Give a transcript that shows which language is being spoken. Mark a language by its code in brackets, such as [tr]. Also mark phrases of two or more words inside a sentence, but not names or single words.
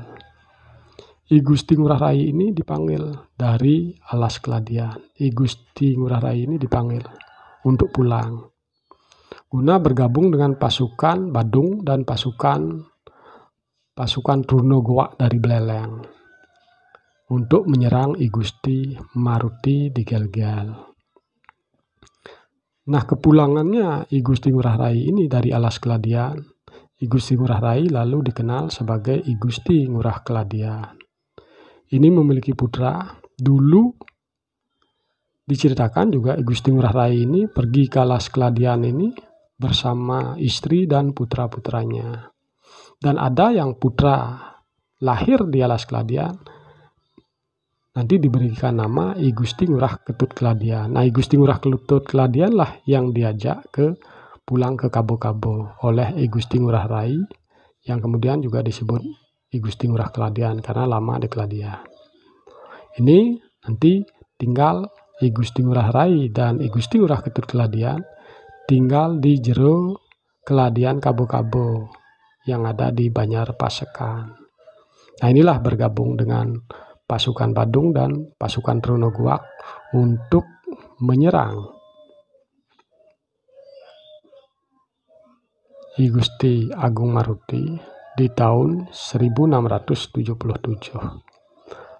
[id] I Gusti Ngurah Rai ini dipanggil dari Alas Keladian. I Gusti Ngurah Rai ini dipanggil untuk pulang, guna bergabung dengan pasukan Badung dan pasukan Trunogowak dari Beleleng untuk menyerang I Gusti Maruti di Gel-Gel. Nah, kepulangannya I Gusti Ngurah Rai ini dari Alas Keladian, I Gusti Ngurah Rai lalu dikenal sebagai I Gusti Ngurah Keladian. Ini memiliki putra. Dulu diceritakan juga I Gusti Ngurah Rai ini pergi ke Alas Keladian ini bersama istri dan putra-putranya. Dan ada yang putra lahir di Alas Keladian, nanti diberikan nama I Gusti Ngurah Ketut Keladian. Nah, I Gusti Ngurah Ketut Keladian lah yang diajak pulang ke Kabo-Kabo oleh I Gusti Ngurah Rai, yang kemudian juga disebut I Gusti Ngurah Keladian karena lama di Keladian. Ini nanti tinggal I Gusti Ngurah Rai dan I Gusti Ngurah Ketut Keladian tinggal di jero Keladian Kabo-Kabo yang ada di Banjar Pasekan. Nah, inilah bergabung dengan pasukan Badung dan pasukan Trunogowak untuk menyerang I Gusti Agung Maruti di tahun 1677.